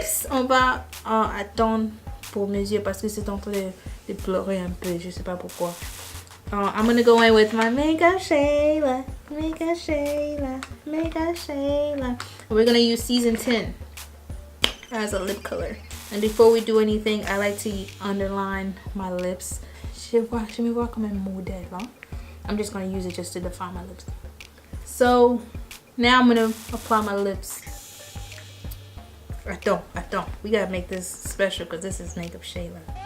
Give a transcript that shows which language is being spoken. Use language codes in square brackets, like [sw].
[fr] On va attendre pour mes yeux parce que c'est en train de pleurer un peu. Je sais pas pourquoi. [en] I'm gonna go in with my Makeup Shayla. Makeup Shayla. Makeup Shayla. We're gonna use Season 10 as a lip color. And before we do anything, I like to underline my lips. [fr] Je me vois comme un modèle, hein? [en] I'm just gonna use it just to define my lips. So now I'm gonna apply my lips. [fr] Attends. [en] We gotta make this special because this is Makeup Shayla.